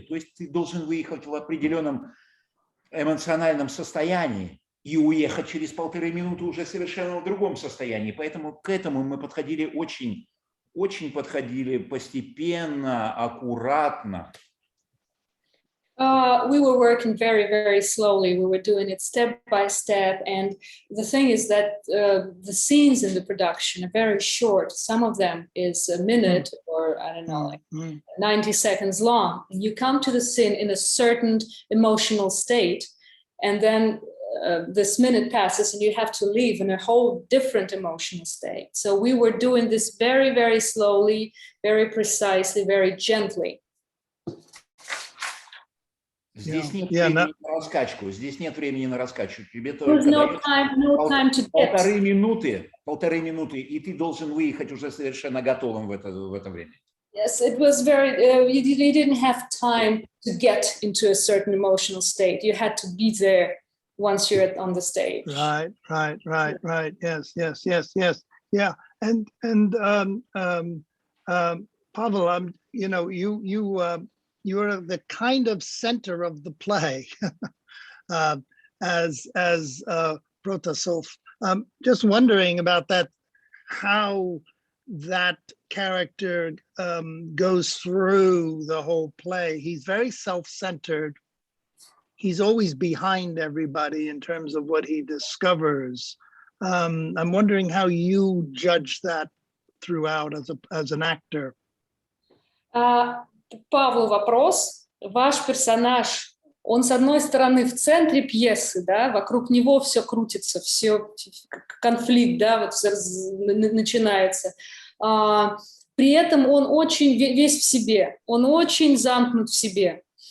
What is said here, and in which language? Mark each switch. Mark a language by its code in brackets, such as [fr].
[ru] То есть ты должен выехать в определенном эмоциональном состоянии и уехать через 1,5 минуты уже совершенно в другом состоянии. Поэтому к этому мы подходили очень подходили постепенно, аккуратно. [en] We were working very, very slowly. We were doing it step by step. And the thing is that the scenes in the production are very short. Some of them is a minute or, I don't know, like 90 seconds long. And you come to the scene in a certain emotional state. And then this minute passes and you have to leave in a whole different emotional state. So we were doing this very, very slowly, very precisely, very gently. [ru] Здесь нет времени на раскачку. Здесь нет времени на раскачку. Тебе только полторы минуты, и ты должен выехать уже совершенно готовым в это время. [en] Yes, it was very. You didn't have time to get into a certain emotional state. You had to be there once you're on the stage. Right. Yes. Yeah, Pavel, you know, you're the kind of center of the play as Protasov. Just wondering about that, how that character goes through the whole play. He's very self-centered. He's always behind everybody in terms of what he discovers. I'm wondering how you judge that throughout as an actor. [ru] Павлу вопрос. Ваш персонаж, он с одной стороны в центре пьесы, да, вокруг него все крутится, все конфликт, да, вот начинается. При этом он очень весь в себе, он очень замкнут в себе.